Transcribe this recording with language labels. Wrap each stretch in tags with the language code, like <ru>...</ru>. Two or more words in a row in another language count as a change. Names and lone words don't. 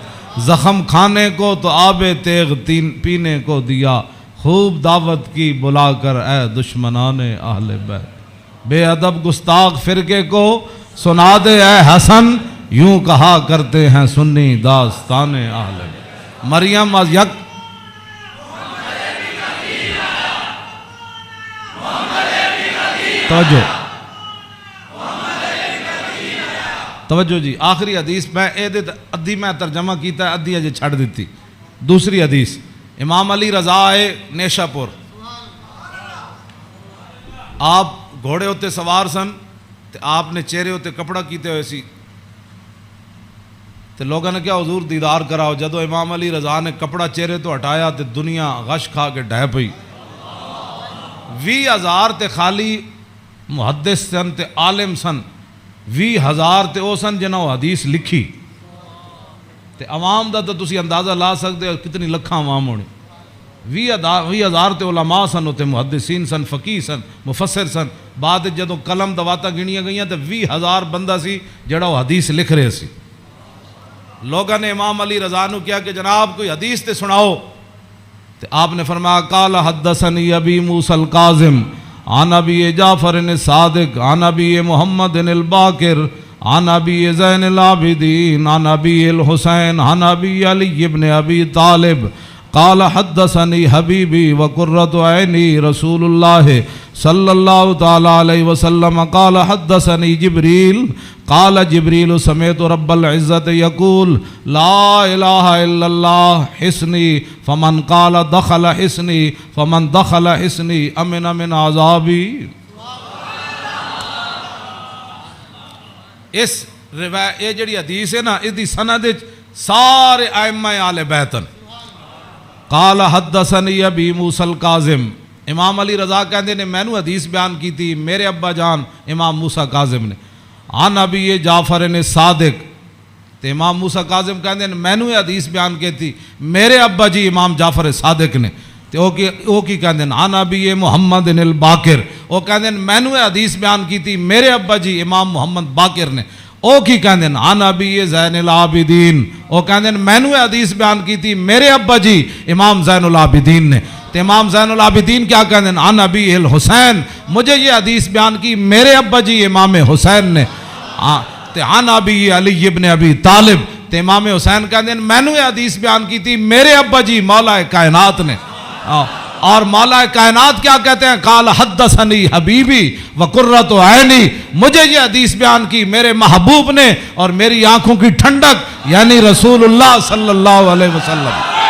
<ur>زخم کھانے کو تو آب تیغ پینے کو دیا, خوب دعوت کی بلا کر اے دشمنان اہل بیت. بے ادب گستاخ فرقے کو سنا دے اے حسن, یوں کہا کرتے ہیں سنی داستان اہل بیت.</ur> <fa>مریم از یک توجہ توجہ جی.</fa> <pa>آخری حدیث میں ادھی میں ترجمہ کیتا ہے, ادھی اجے چھڑ دیتی. دوسری حدیث امام علی رضا آئے نیشا پور, آپ گھوڑے ہوتے سوار سن, تے آپ نے چہرے ہوتے کپڑا کیتے ہوئے سی, تے لوگوں نے کیا حضور دیدار کراؤ. جدو امام علی رضا نے کپڑا چہرے تو ہٹایا تے دنیا غش کھا کے ڈہ پئی. 20,000 تے خالی محدث سن تے عالم سن, 20,000 تے او سن جنہوں حدیث لکھی. تے عوام دا تو تسی اندازہ لا سکتے ہو کتنی لکھاں عوام ہونے. 20,000 تے علماء سن, تے محدثین سن, فقیہ سن, مفسر سن. بعد جدو قلم دواتا گنیاں گئیاں تے 20,000 بندہ سی جڑا وہ حدیث لکھ رہے سی. لوگوں نے امام علی رضا نو کیا کہ جناب کوئی حدیث تے سناؤ. تے آپ نے فرمایا</pa> <ar>قال حدثنی ابی موسیٰ الکاظم عن ابی جعفر الصادق عن ابی محمد الباقر عن ابی زین العابدین عن ابی الحسین عن ابی علی ابن ابی طالب قال حدثنی حبیبی وقرۃ عینی رسول اللہ صلی اللہ تعالی علیہ وسلم قال حدثنی جبریل قال جبریل سمعت رب العزت یقول لا الہ الا اللہ حسنی فمن قال دخل حسنی فمن دخل حسنی امن من عذابی.</ar> <pa>اس روایت یہ جڑی حدیث ہے نا, اس دی سند سارے ائمہ آل بیتن.</pa> <ar>قال حدثنی ابی موسیٰ الکاظم,</ar> <pa>امام علی رضا کہندے نے مینوں حدیث بیان کی تھی میرے ابا جان امام موسیٰ کاظم نے.</pa> <ar>عن ابی جعفر صادق,</ar> <pa>تے امام موسیٰ کاظم کہندے نے مینوں حدیث بیان کی تھی میرے ابا جی امام جعفر صادق نے. تے او کی کہندے نے</pa> <ar>عن ابی محمد الباقر,</ar> <pa>او کہندے نے مینوں حدیث بیان کی تھی میرے ابا جی امام محمد باقر نے. او کی کہندے ہیں</pa> <ar>عن ابی زین العابدین,</ar> <pa>او کہندے ہیں مینوں حدیث بیان کی تھی میرے ابا جی امام زین العابدین نے. تے امام زین العابدین کیا کہندے ہیں</pa> <ar>عن ابی الحسین,</ar> <ur>مجھے یہ حدیث بیان کی میرے ابا جی امام حسین نے.</ur> <ar>تے عن ابی علی ابن ابی طالب,</ar> <pa>تے امام حسین کہندے ہیں مینوں یہ حدیث بیان کی تھی میرے ابا جی مولا کائنات نے.</pa> <ur>اور مولا کائنات کیا کہتے ہیں</ur> <ar>قال حدثنی حبیبی وقرۃ عینی,</ar> <ur>مجھے یہ حدیث بیان کی میرے محبوب نے اور میری آنکھوں کی ٹھنڈک یعنی رسول اللہ</ur> <ar>صلی اللہ علیہ وسلم.</ar>